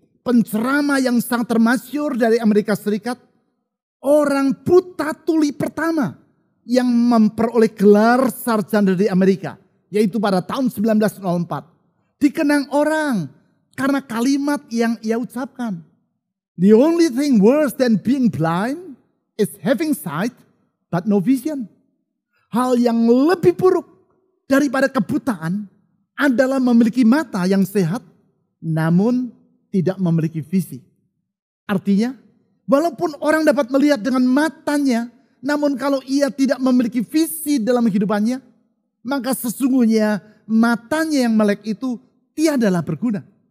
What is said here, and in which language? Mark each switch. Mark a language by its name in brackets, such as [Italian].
[Indonesian] penceramah yang sangat termasyhur dari Amerika Serikat, orang buta tuli pertama yang memperoleh gelar sarjana dari Amerika, yaitu pada tahun 1904. Dikenang orang karena kalimat yang ia ucapkan. [English] The only thing worse than being blind is having sight but no vision. [Indonesian] Hal yang lebih buruk daripada kebutaan adalah memiliki mata yang sehat namun tidak memiliki visi. Artinya, walaupun orang dapat melihat dengan matanya, namun kalau ia tidak memiliki visi dalam kehidupannya, maka sesungguhnya matanya yang melek itu tiadalah berguna.